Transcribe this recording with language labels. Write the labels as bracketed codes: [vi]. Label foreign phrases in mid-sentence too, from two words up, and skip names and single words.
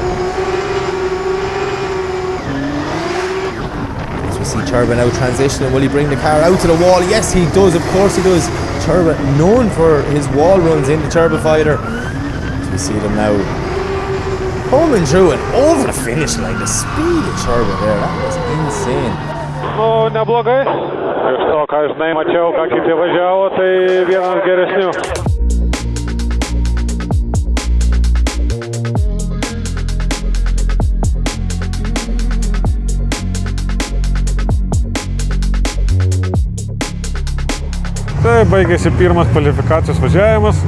[en] As we see Turbo now transitioning, will he bring the car out to the wall? Yes, he does, of course he does. Turbo known for his wall runs in the Turbo Fighter. As we see them now coming through and over the finish line, the speed of Turbo there, that was insane. [lt] Nu, neblogai. Iš to, ką žinai, mačiau, ką kiti važiavo, tai vienas geresnių. Tai baigėsi pirmas kvalifikacijos važiavimas.